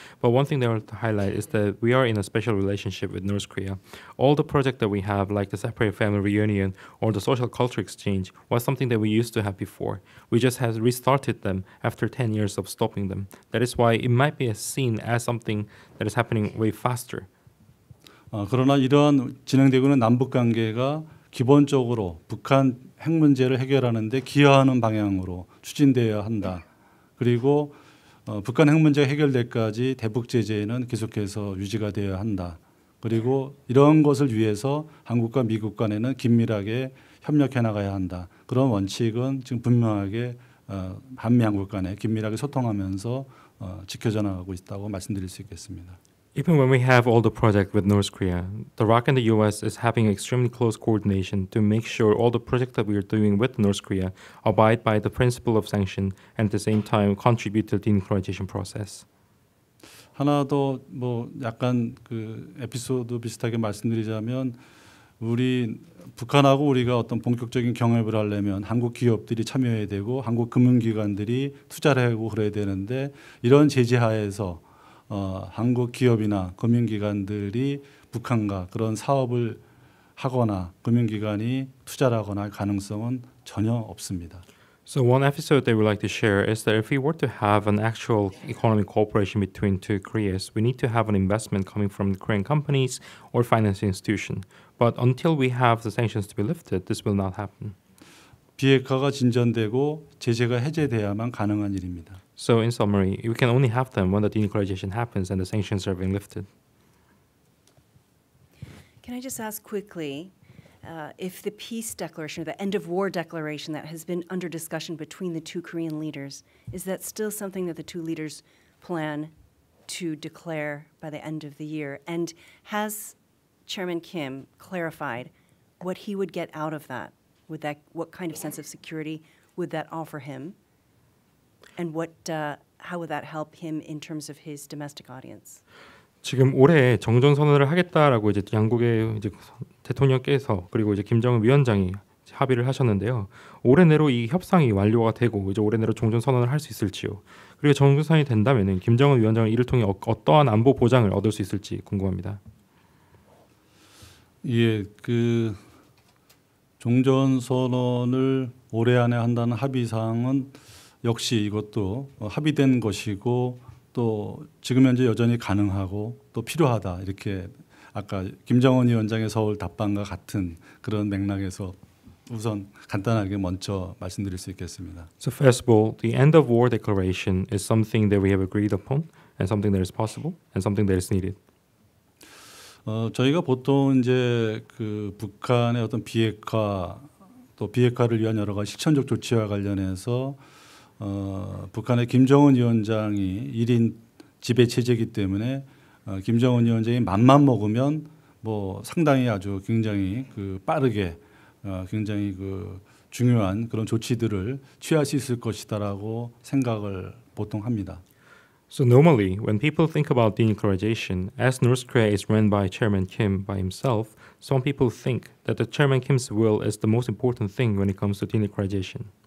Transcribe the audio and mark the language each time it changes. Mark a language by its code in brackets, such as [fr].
[en] But one thing that I want to highlight is that we are in a special relationship with North Korea. All the projects that we have, like the separate family reunion or the social culture exchange, was something that we used to have before. We just have restarted them after 10 years of stopping them. That is why it might be seen as something that is happening way faster. [ko] 그러나 이러한 진행되고 있는 남북관계가 기본적으로 북한 핵 문제를 해결하는 데 기여하는 방향으로 추진되어야 한다. 그리고 북한 핵 문제가 해결될 때까지 대북 제재는 계속해서 유지가 되어야 한다. 그리고 이런 것을 위해서 한국과 미국 간에는 긴밀하게 협력해 나가야 한다. 그런 원칙은 지금 분명하게 한미 양국 간에 긴밀하게 소통하면서 지켜져 나가고 있다고 말씀드릴 수 있겠습니다. [en] Even when we have all the projects with North Korea, the ROC and the U.S. is having extremely close coordination to make sure all the projects that we are doing with North Korea abide by the principle of sanction and at the same time contribute to the denuclearization process. [ko] 하나 더 뭐 약간 그 에피소드 비슷하게 말씀드리자면 우리 북한하고 우리가 어떤 본격적인 경협을 하려면 한국 기업들이 참여해야 되고 한국 금융기관들이 투자를 하고 그래야 되는데 이런 제재하에서 한국 기업이나 금융기관들이 북한과 그런 사업을 하거나 금융기관이 투자를 하거나 할 가능성은 전혀 없습니다. [en] So one episode that we like to share is that if we were to have an actual economic cooperation between two Koreas, we need to have an investment coming from the Korean companies or financial institution. But until we have the sanctions to be lifted, this will not happen. [ko] 비핵화가 진전되고 제재가 해제돼야만 가능한 일입니다. [en] So in summary, we can only have them when the denuclearization happens and the sanctions are being lifted. Can I just ask quickly if the peace declaration or the end of war declaration that has been under discussion between the two Korean leaders, is that still something that the two leaders plan to declare by the end of the year? And has Chairman Kim clarified what he would get out of that? What kind of sense of security would that offer him? And how would that help him in terms of his domestic audience? [ko] 지금 올해 정전 선언을 하겠다라고 이제 양국의 이제 대통령께서 그리고 이제 김정은 위원장이 합의를 하셨는데요. 올해 내로 이 협상이 완료가 되고 이제 올해 내로 종전 선언을 할 수 있을지요. 그리고 정전 선언이 된다면은 김정은 위원장은 이를 통해 어떠한 안보 보장을 얻을 수 있을지 궁금합니다. 예, 그 종전 선언을 올해 안에 한다는 합의 사항은 역시 이것도 합의된 것이고 또 지금 현재 여전히 가능하고 또 필요하다 이렇게 아까 김정은 위원장의 서울 답방과 같은 그런 맥락에서 우선 간단하게 먼저 말씀드릴 수 있겠습니다. [en] So first of all, the end of war declaration is something that we have agreed upon and something that is possible and something that is needed. [ko] 저희가 보통 이제 그 북한의 어떤 비핵화 또 비핵화를 위한 여러 가지 실천적 조치와 관련해서 북한의 김정은 위원장이 1인 지배 체제이기 때문에 김정은 위원장이 맘만 먹으면 뭐 상당히 아주 굉장히 그 빠르게 굉장히 그 중요한 그런 조치들을 취할 수 있을 것이다라고 생각을 보통 합니다. [en] So normally, when people think about denuclearization, as North Korea is run by Chairman Kim by himself, some people think that the Chairman Kim's will is the most important thing when it comes to denuclearization.